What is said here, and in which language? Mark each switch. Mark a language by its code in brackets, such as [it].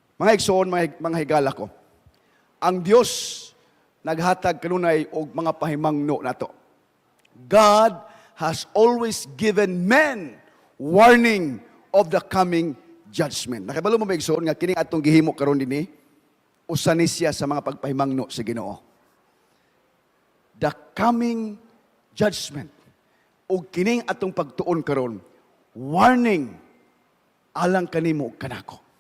[ceb] Mga igsoon, mga higala ko, ang Dios naghatag kanunay og mga pahimangno nato. [en] God has always given men warning of the coming judgment. [ceb] Nakabalo mo ba igsoon nga kining atong gihimo karon dinhi usa ni siya sa mga pagpahimangno sa Ginoo. [en] The coming judgment [ceb] ug kining atong pagtuon karon warning alang kanimo ug kanako.